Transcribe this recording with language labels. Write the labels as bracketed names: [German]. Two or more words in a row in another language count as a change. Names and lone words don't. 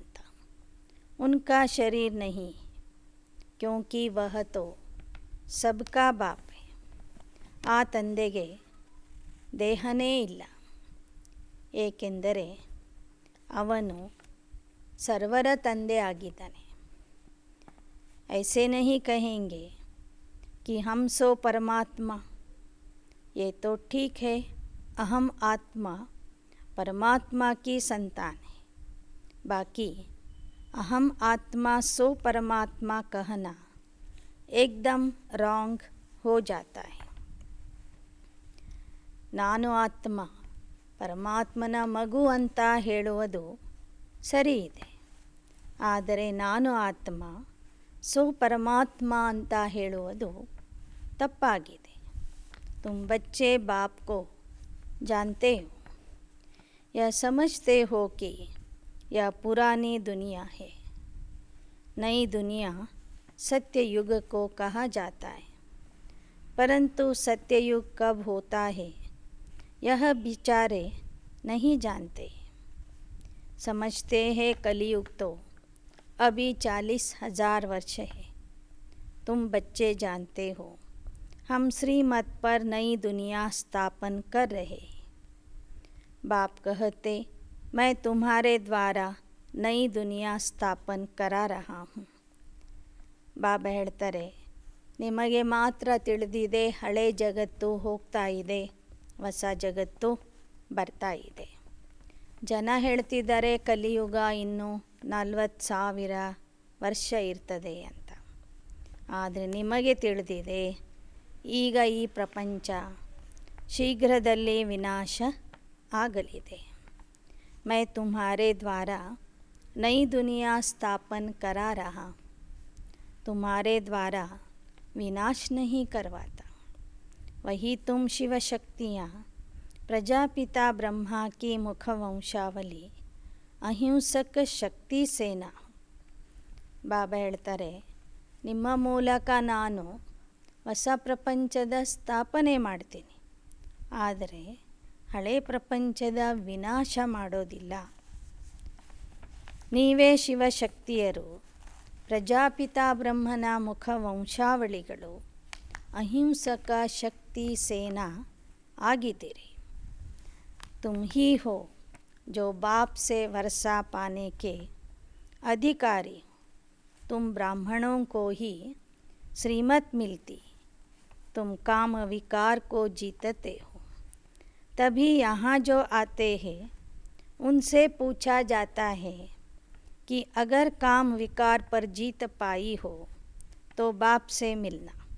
[Hindi] उनका शरीर नहीं, क्योंकि वह तो सबका बाप है. [Kannada] ಆ ತಂದೆಗೆ ದೇಹನೇ ಇಲ್ಲ, ಏಕೆಂದರೆ ಅವನು ಸರ್ವರ ತಂದೆ ಆಗಿದ್ದಾನೆ. [Hindi] ऐसे नहीं कहेंगे कि हम सो परमात्मा. ये तो ठीक है, अहम आत्मा परमात्मा की संतान है. बाकी अहम आत्मा सो परमात्मा कहना एकदम रॉन्ग हो जाता है. [Kannada] ನಾನು ಆತ್ಮ ಪರಮಾತ್ಮನ ಮಗು ಅಂತ ಹೇಳುವುದು ಸರಿ ಇದೆ. ಆದರೆ ನಾನು ಆತ್ಮ ಸೋ ಪರಮಾತ್ಮ ಅಂತ ಹೇಳುವುದು ತಪ್ಪಾಗಿದೆ. [Hindi] तुम बच्चे बाप को जानते हो, यह समझते हो कि यह पुरानी दुनिया है। नई दुनिया सत्य युग को कहा जाता है, परंतु सत्ययुग कब होता है यह बेचारे नहीं जानते। समझते हैं कलयुग तो अभी 40,000 वर्ष है। तुम बच्चे जानते हो, हम श्रीमत पर नई दुनिया स्थापन कर रहे। बाप कहते, मैं तुम्हारे द्वारा नई दुनिया स्थापन करा रहा हूँ. [Kannada] ಬಾಬಾ ಹೇಳ್ತಾರೆ, ನಿಮಗೆ ಮಾತ್ರ ತಿಳಿದಿದೆ ಹಳೆ ಜಗತ್ತು ಹೋಗ್ತಾ ಇದೆ, ಹೊಸ ಜಗತ್ತು ಬರ್ತಾ ಇದೆ. ಜನ ಹೇಳ್ತಿದ್ದಾರೆ ಕಲಿಯುಗ ಇನ್ನೂ 40,000 ವರ್ಷ ಇರ್ತದೆ ಅಂತ. ಆದರೆ ನಿಮಗೆ ತಿಳಿದಿದೆ ಈಗ ಈ ಪ್ರಪಂಚ ಶೀಘ್ರದಲ್ಲೇ ವಿನಾಶ ಆಗಲಿದೆ. [Hindi] मैं तुम्हारे द्वारा नई दुनिया स्थापन करा रहा, तुम्हारे द्वारा विनाश नहीं करवाता. वही तुम शिव शक्तियाँ प्रजापिता ब्रह्मा की मुखवंशावली अहिंसक शक्ति सेना. [Kannada] ಬಾಬಾ ಹೇಳ್ತಾರೆ, ನಿಮ್ಮ ಮೂಲಕ ನಾನು ಹೊಸ ಪ್ರಪಂಚದ ಸ್ಥಾಪನೆ ಮಾಡ್ತೀನಿ, ಆದರೆ ಹಳೆ ಪ್ರಪಂಚದ ವಿನಾಶ ಮಾಡೋದಿಲ್ಲ. ನೀವೇ ಶಿವಶಕ್ತಿಯರು, ಪ್ರಜಾಪಿತಾ ಬ್ರಹ್ಮನ ಮುಖವಂಶಾವಳಿಗಳು, ಅಹಿಂಸಕ ಶಕ್ತಿ ಸೇನಾ ಆಗಿದ್ದೀರಿ. [Hindi] तुम ही हो जो बाप से वर्षा पाने के अधिकारी. तुम ब्राह्मणों को ही श्रीमत मिलती, तुम काम विकार को जीतते हो. तभी यहाँ जो आते हैं उनसे पूछा जाता है कि अगर काम विकार पर जीत पाई हो तो बाप से मिलना.